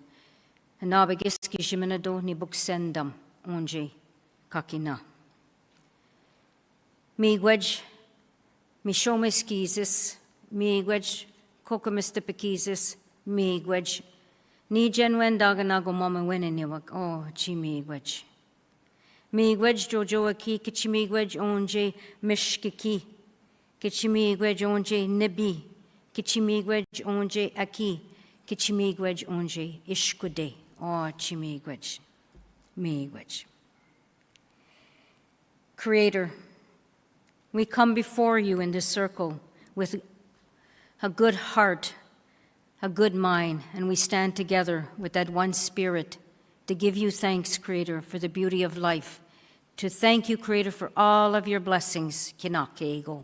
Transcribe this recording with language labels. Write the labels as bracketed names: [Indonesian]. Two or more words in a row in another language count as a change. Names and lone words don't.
[Ojibwa] Anabigus kishiminado ni buksendam, onje kakina. Migwej, mishomiskizis, migwej, kokomistipikizis, migwej, ni jenwen daganago mama weniniwag, oh, chimigwej. Migwej jojoaki, kichimigwej onje mishkiki, kichimigwej onje nibi, kichimigwej onje aki, kichimigwej onje ishkude, oh, chimigwej, migwej. [English] Creator, we come before you in this circle with a good heart, a good mind, and we stand together with that one spirit to give you thanks, Creator, for the beauty of life, to thank you, Creator, for all of your blessings, Kinakego.